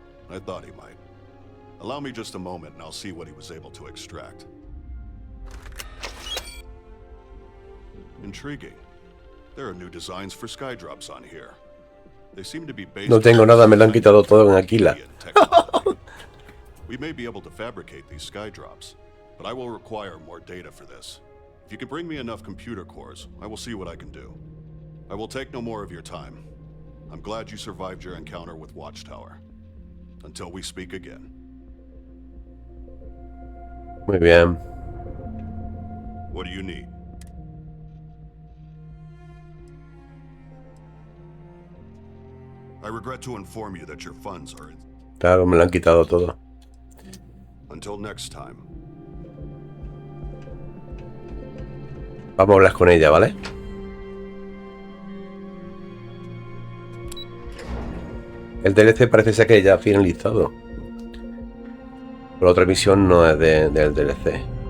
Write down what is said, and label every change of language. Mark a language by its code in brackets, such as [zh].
[en] I thought he might. Allow me just a moment and I'll see what he was able to extract. Intriguing. There are new designs for skydrops on here. They seem to be based [es] No tengo nada, me lo han quitado todo en Aquila. [en] We may be able to fabricate these skydrops, but I will require more data for this. If you can bring me enough computer cores, I will see what I can do. I will take no more of your time. I'm glad you survived your encounter with Watchtower. Until we speak again. [es] Muy bien. [en] What do you need? I regret to inform you that your funds are in. [es] Claro, me lo han quitado todo. [en] Until next time. [es] Vamos a hablar con ella, ¿vale? El DLC parece ser que ya ha finalizado. Pero la otra misión no es del DLC.